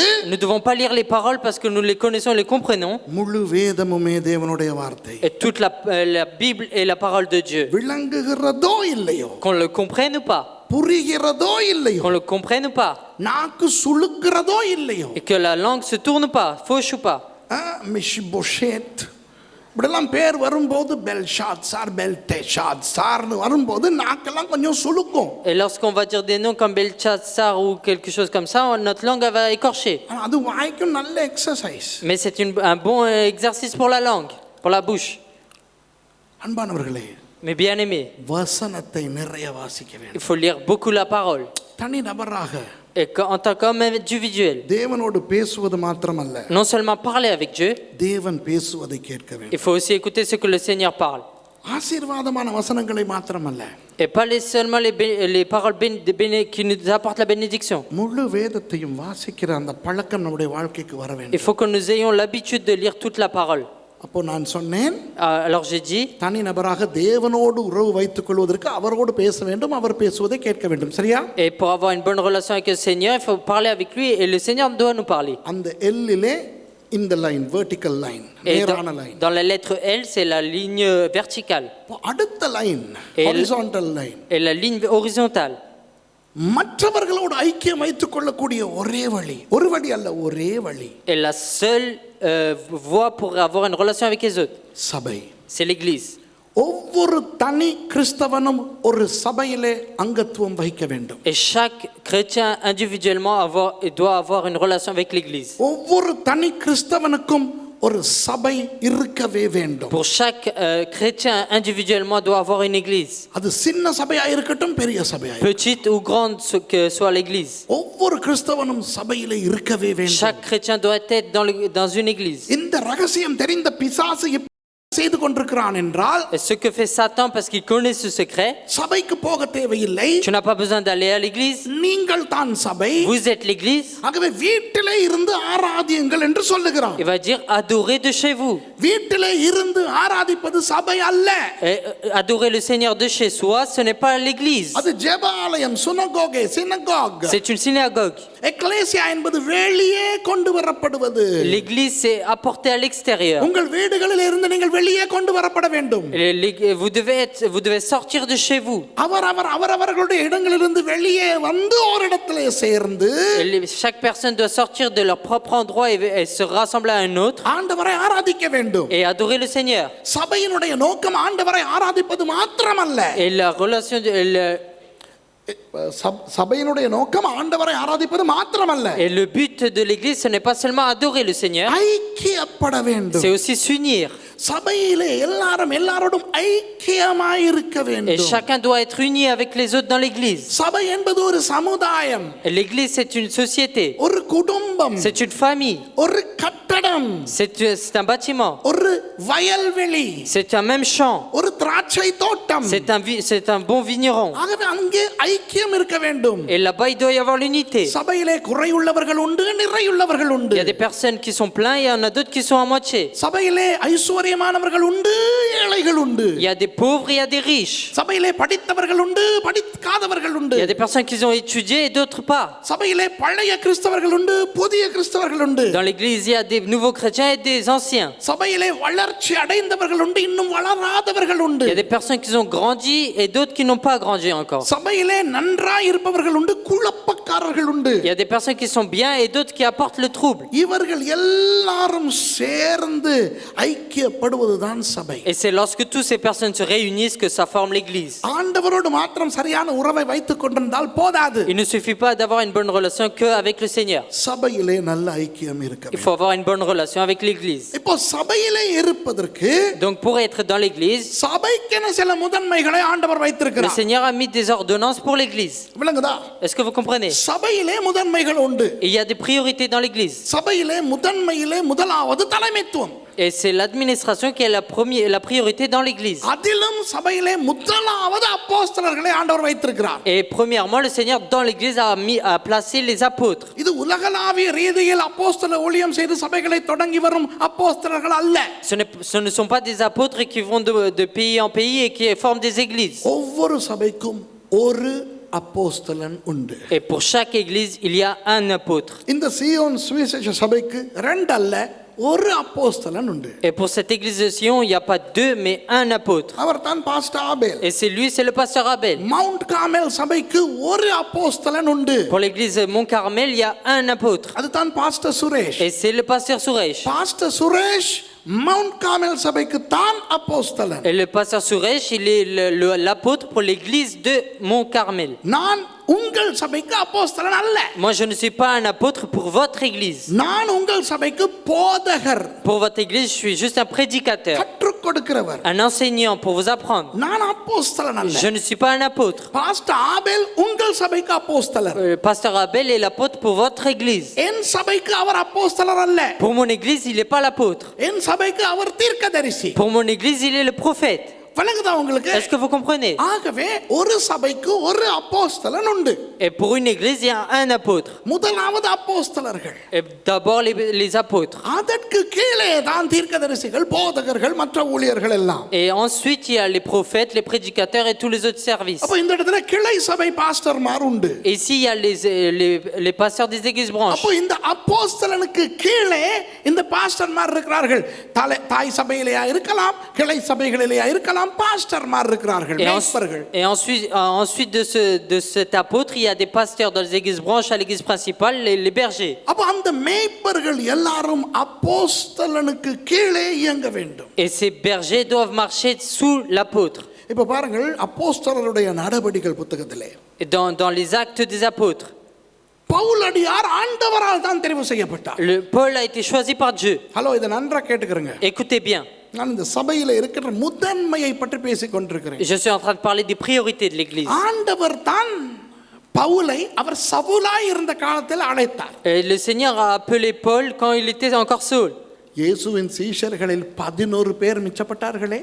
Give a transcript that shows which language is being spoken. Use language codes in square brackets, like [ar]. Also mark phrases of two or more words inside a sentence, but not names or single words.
[fr] nous ne devons pas lire les paroles parce que nous les connaissons et les comprenons. [ta] முழு வேதமுமே தேவனுடைய வார்த்தை. [fr] Et toute la Bible est la parole de Dieu. [ta] விளங்குகிறதோ இல்லையோ, [fr] Qu'on le comprenne ou pas, [ta] புரிகிறதோ இல்லையோ, [fr] qu'on le comprenne ou pas, [ta] நாக்கு சுளுக்கிறதோ இல்லையோ, [fr] et que la langue se tourne ou pas, fauche ou pas. [ta] மிஷிபோஷேத் இப்படிலாம் பேர் வரும்போது பெல்ஷாத் சார் பெல்டேஷாத் சார்னு வரும்போது நாக்கெல்லாம் கொஞ்சம் சுளுக்கும். [fr] Et lorsqu'on va dire des noms comme Belchatsar ou quelque chose comme ça, notre langue elle va écorcher. [ta] அது வாய்க்கும் நல்ல எக்ஸசைஸ். [fr] Mais c'est un bon exercice pour la langue, pour la bouche. [ta] அன்பானவர்களே, [fr] Mais bien aimé, [ta] வசனத்தை நிறைய வாசிக்க [fr] il [ta] வேண்டும். [fr] faut lire beaucoup la parole. [ta] தனி நபராக [fr] Et en tant qu'homme individuel, [ta] தேவனோடு பேசுவது மாத்திரமல்ல, [fr] non seulement parler avec Dieu, [ta] தேவன் பேசுவதை கேட்க வேண்டும். [fr] il faut aussi écouter ce que le Seigneur parle. [ta] ஆசீர்வாதமான வசனங்களை மாத்திரமல்ல, [fr] Et pas seulement les paroles qui nous apportent la bénédiction. [ta] முழு வேதத்தையும் வாசிக்கிற அந்த பழக்கம் நம்முடைய வாழ்க்கைக்கு வர [fr] Il [ta] வேண்டும். [fr] faut que nous ayons l'habitude de lire toute la parole. [ta] அப்போ நான் சொன்னேன், [fr] Alors j'ai dit, [ta] தனி நபராக தேவனோடு உறவு வைத்துக் கொள்வதற்கு அவரோடு பேச வேண்டும், அவர் பேசுவதை கேட்க வேண்டும். சரியா? [fr] et pour avoir une bonne relation avec le Seigneur, il faut parler avec lui et le Seigneur doit nous parler. [ta] அந்த எல்லிலே இந்த லைன் [en] vertical line, [fr] Et [ta] நேரான லைன். [fr] dans la lettre L, c'est la ligne verticale. [ta] அடுத்த லைன் [fr] Et [en] horizontal line. [fr] Et la ligne horizontale. [ta] மற்றவர்களோடு ஐக்கியம் வைத்துக் கொள்ளக்கூடிய ஒரே வழி, ஒரு வழி அல்ல, ஒரே வழி [fr] Et la seule voie pour avoir une relation avec les autres, [ta] சபை. [fr] c'est l'Église. [ta] ஒவ்வொரு தனி கிறிஸ்தவனும் ஒரு சபையிலே அங்கத்துவம் வகிக்க வேண்டும். [fr] Et chaque chrétien individuellement doit avoir une relation avec l'Église. [ta] ஒவ்வொரு தனி கிறிஸ்தவனுக்கும் ஒரு சபை இருக்கவே வேண்டும். [fr] Pour chaque chrétien individuellement doit avoir une église. [ta] அது சின்ன சபையா இருக்கட்டும், பெரிய சபையா, [fr] Petite ou grande que soit l'église. [ta] ஒவ்வொரு கிறிஸ்தவனும் சபையிலே இருக்கவே வேண்டும். [fr] Chaque chrétien doit être dans une église. [ta] இந்த ரகசியம் தெரிந்த பிசாசு செய்து கொண்டிருக்கிறான் என்றால், [fr] Et ce que fait Satan parce qu'il connaît ce secret, [ta] சபைக்கு போக தேவையில்லை. [fr] tu n'as pas besoin d'aller à l'église. [ta] நீங்கள் தான் சபை. [fr] Vous êtes l'église. [ta] ஆகவே வீட்டிலே இருந்து ஆராதியுங்கள் என்று சொல்லுகிறான். [fr] Il va dire adorez de chez vous. [ta] வீட்டிலே இருந்து ஆராதிப்பது சபை அல்ல. [fr] Et adorer le Seigneur de chez soi, ce n'est pas l'église. [ta] அது ஜெபாலயம், சினகாக். [fr] C'est une synagogue. [ta] எக்லேசியா என்பது வெளியே கொண்டு வரப்படுவது. [fr] L'église c'est apporté à l'extérieur. [ta] உங்கள் வீடுகளில் இருந்து நீங்கள் வெளியே கொண்டு வரப்பட வேண்டும். [fr] Vous devez sortir de chez vous. [ta] அவரவர்களுடைய இடங்களிலிருந்து வெளியே வந்து ஒரு இடத்திலே சேர்ந்து [fr] Chaque personne doit sortir de leur propre endroit et se rassembler à un autre [ta] ஆண்டவரை ஆராதிக்க வேண்டும். [fr] et adorer le Seigneur. [ta] சபையினுடைய நோக்கம் ஆண்டவரை ஆராதிப்பது மாத்திரமல்ல. [fr] Et la relation [ta] சபையினுடைய நோக்கம் ஆண்டவரை ஆராதிப்பது மாத்திரமல்ல. [fr] Et le but de l'église ce n'est pas seulement adorer le Seigneur. [ta] ஐக்கியப்பட வேண்டும். [fr] C'est aussi s'unir. [ta] சபையிலே எல்லாரோடும் ஐக்கியமாய் இருக்க [fr] Et [ta] வேண்டும். [fr] chacun doit être uni avec les autres dans l'église. [ta] சபை என்பது ஒரு சமுதாயம். [fr] Et l'église c'est une société. [ta] ஒரு குடும்பம். [fr] C'est une famille. [ta] ஒரு கட்டடம். கட்டடம், [fr] C'est un bâtiment. [ta] ஒரு வயல்வெளி, [fr] C'est un même champ. [ta] ஒரு திராட்சை தோட்டம். [fr] C'est un bon vigneron. [ta] ஆகவே அங்கே ஐக்கியம் இருக்க வேண்டும். [fr] Et là-bas, il doit y avoir l'unité. [ta] சபையிலே குறையுள்ளவர்கள் உண்டு, நிறையுள்ளவர்கள் உண்டு. [fr] Il y a des personnes qui sont pleines et il y en a d'autres qui sont à moitié. [ta] சபையிலே ஐஸ்வரியமானவர்கள் உண்டு, ஏழைகள் உண்டு. [fr] Il y a des pauvres et il y a des riches. [ta] சபையிலே படித்தவர்கள் உண்டு, படிக்காதவர்கள் உண்டு. [fr] Il y a des personnes qui ont étudié et d'autres pas. [ta] சபையிலே பழைய கிறிஸ்தவர்கள் உண்டு, புதிய கிறிஸ்தவர்கள் உண்டு. [fr] Dans l'église, il y a des nouveaux chrétiens et des anciens. [ta] சபையிலே வளர்ச்சி அடைந்தவர்கள் உண்டு, இன்னும் வளராதவர்கள் உண்டு. [fr] Il y a des personnes qui ont grandi et d'autres qui n'ont pas grandi encore. [ta] சபையிலே நன்றாய் இருப்பவர்கள் உண்டு, குழப்பக்காரர்கள் உண்டு. [fr] Il y a des personnes qui sont bien et d'autres qui apportent le trouble. [ta] இவர்கள் எல்லாரும் சேர்ந்து ஐக்கியப்படுவதுதான் சபை. [fr] Et c'est lorsque toutes ces personnes se réunissent que ça forme l'église. [ta] ஆண்டவரோடு மாத்திரம் சரியான உறவை வைத்துக் கொண்டிருந்தால் போதாது. [fr] Il ne suffit pas d'avoir une bonne relation qu'avec le Seigneur. [ta] சபையிலே நல்ல ஐக்கியம் இருக்க [fr] Il [ta] வேண்டும். [fr] faut avoir une bonne relation avec l'église. [ta] இப்போ சபையிலே இருப்பதற்கு [fr] Donc pour être dans l'église, [ta] சபைக்கென சில முதன்மைகளை ஆண்டவர் [fr] le [ta] வைத்திருக்கிறார். [fr] Seigneur a mis des ordonnances pour l'église. [ta] விளங்குதா? [fr] Est-ce que vous comprenez? [ta] சபையிலே முதன்மைகள் உண்டு. [fr] Et il y a des priorités dans l'église. [ta] சபையிலே முதன்மையிலே முதலாவது தலைமைத்துவம். [fr] Et c'est l'administration qui est la priorité dans l'église. [ta] அதிலும் சபையிலே முதலாவது அப்போஸ்தலர்களை ஆண்டவர் வைத்திருக்கிறார். [fr] Et premièrement, le Seigneur dans l'église a placé les apôtres. [ta] இது உலகளாவிய ரீதியில் அப்போஸ்தல ஊழியம் செய்து சபைகளை தொடங்கி வரும் அப்போஸ்தலர்கள் அல்ல. [fr] Ce ne sont pas des apôtres qui vont de pays en pays et qui forment des églises. [ta] ஒவ்வொரு சபைக்கும் ஒரு அப்போஸ்தலன் உண்டு. [fr] Et pour chaque église, il y a un apôtre. [ta] இந்த சீயோன் சுவிசேஷ சபைக்கு ரெண்டு அல்ல, ஒரு அப்போஸ்தலன் உண்டு. [fr] Et pour cette église de Sion, il n'y a pas deux, mais un apôtre. [ta] அவர் தான் பாஸ்டர் ஆபேல். [fr] Et c'est le pasteur Abel. [ta] மவுண்ட் கார்மெல் சபைக்கு ஒரு அப்போஸ்தலன் உண்டு. [fr] Pour l'église Mont Carmel, il y a un apôtre. [ta] அது தான் பாஸ்டர் சுரேஷ். [fr] Et c'est le pasteur Suresh. [ta] பாஸ்டர் சுரேஷ் மவுண்ட் கார்மெல் சபைக்கு தான் அப்போஸ்தலன். [fr] Et le pasteur Suresh, il est l'apôtre pour l'église de Mont Carmel. [ta] நான் உங்கள் சபைக்கு அப்போஸ்தலன் அல்ல. [fr] Moi, je ne suis pas un apôtre pour votre église. [ta] நான் உங்கள் சபைக்கு போதகர். [fr] Pour votre église, je suis juste un prédicateur, [ta] கற்றுக் கொடுக்கிறவர். [fr] un enseignant pour vous apprendre. [ta] நான் அப்போஸ்தலன் அல்ல. [fr] Je ne suis pas un apôtre. [ta] பாஸ்டர் ஆபேல் உங்கள் சபைக்கு அப்போஸ்தலர். [fr] Pasteur Abel est l'apôtre pour votre église. [ta] என் சபைக்கு அவர் அப்போஸ்தலர் அல்ல. [fr] Pour mon église, il n'est pas l'apôtre. [ta] என் சபைக்கு அவர் தீர்க்கதரிசி. [fr] Pour mon église, il est le prophète. [ta] விளங்குதா உங்களுக்கு? [fr] Est-ce que vous comprenez? [ta] ஆகவே ஒரு சபைக்கு ஒரு அப்போஸ்தலன் உண்டு. [fr] Et pour une église, il y a un apôtre. [ta] முதலாவது அப்போஸ்தலர்கள். [fr] Et d'abord les apôtres. [ta] அதற்கு கீழே தான் தீர்க்கதரிசிகள், போதகர்கள், மற்ற ஊழியர்கள் எல்லாம். [fr] Et ensuite, il y a les prophètes, les prédicateurs et tous les autres services. [ta] அப்ப இந்த இடத்துல கிளை சபை பாஸ்டர்மார் உண்டு. [fr] Et ici, il y a les pasteurs des églises branches. [ta] அப்போ இந்த அப்போஸ்தலனுக்கு கீழே இந்த பாஸ்டர்மார் இருக்கிறார்கள். தாய் சபையிலேயா இருக்கலாம், கிளை சபைகளிலேயா இருக்கலாம், பாஸ்டர்மார் இருக்கிறார்கள், மேய்ப்பர்கள். [fr] Et ensuite de cet apôtre, il y a des pasteurs dans les églises branches, à l'église principale, les bergers. [ta] அப்ப அந்த மேய்ப்பர்கள் எல்லாரும் அப்போஸ்தலனுக்கு கீழே இயங்க வேண்டும். [fr] Et ces bergers doivent marcher sous l'apôtre. [ta] இப்ப பாருங்கள், அப்போஸ்தலருடைய நடபடிகள் புத்தகத்திலே [fr] Et dans les actes des apôtres, [ta] பவுலடியார் ஆண்டவரால் தான் தெரிவு செய்யப்பட்டார். [fr] Paul a été choisi par Dieu. [ta] ஹலோ, இதை நன்றா கேட்டுக்கிறங்க. [fr] Écoutez bien. [ta] நான் இந்த சபையில இருக்கிற முதன்மையை பற்றி பேசிக் கொண்டிருக்கிறேன். [fr] Je suis en train de parler des priorités de l'église. [ta] ஆண்டவர் தான் பவுலை அவர் சவுலாய் இருந்த காலத்தில் அழைத்தார். [fr] Et le Seigneur a appelé Paul quand il était encore Saul. [ta] இயேசுவின் சீஷர்களில் 11 பேர் மிச்சப்பட்டார்களே.